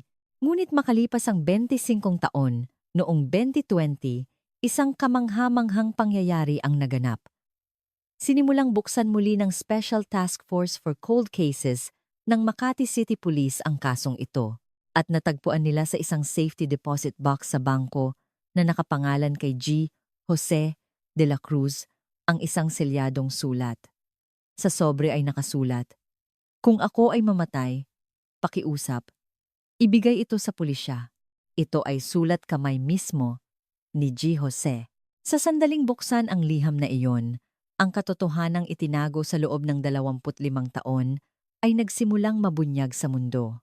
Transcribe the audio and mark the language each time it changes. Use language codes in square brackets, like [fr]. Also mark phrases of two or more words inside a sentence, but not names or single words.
[tl] Ngunit makalipas ang 25 taon, noong 2020, isang kamangha-manghang pangyayari ang naganap. Sinimulang buksan muli ng Special Task Force for Cold Cases ng Makati City Police ang kasong ito, at natagpuan nila sa isang [en] safety deposit box [tl] sa bangko na nakapangalan kay G. Jose de la Cruz ang isang selyadong sulat. Sa sobre ay nakasulat, "Kung ako ay mamatay, pakiusap, ibigay ito sa pulisya." Ito ay sulat kamay mismo ni G. Jose. Sa sandaling buksan ang liham na iyon, ang katotohanang itinago sa loob ng 25 taon ay nagsimulang mabunyag sa mundo.